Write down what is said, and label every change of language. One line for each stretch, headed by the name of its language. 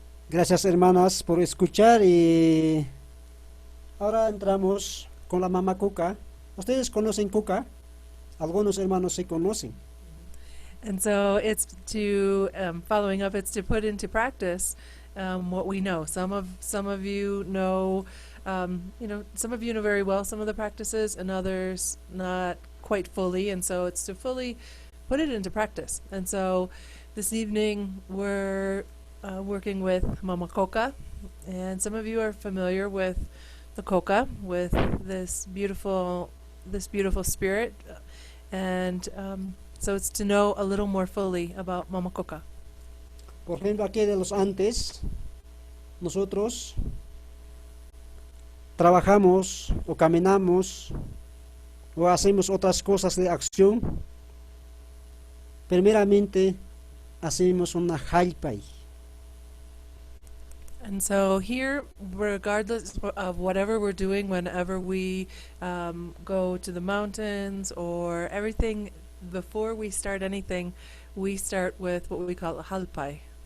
Spanish: Gracias, hermanas, por escuchar, y ahora entramos con la mamá Cuca. ¿Ustedes conocen Cuca? Algunos hermanos se conocen.
English: And so it's to following up. It's to put into practice what we know. Some of you know, some of you know very well some of the practices, and others not quite fully. And so it's to fully put it into practice. And so this evening we're working with Mama Coca, and some of you are familiar with the coca, with this beautiful spirit, and so it's to know a little more fully about Mama Coca.
Spanish: Por ejemplo, aquí de los antes, nosotros trabajamos o caminamos o hacemos otras cosas de acción. Primeramente, hacemos una jalpai.
English: And so here, regardless of whatever we're doing, whenever we go to the mountains or everything, before we start anything, we start with what we call a halpai.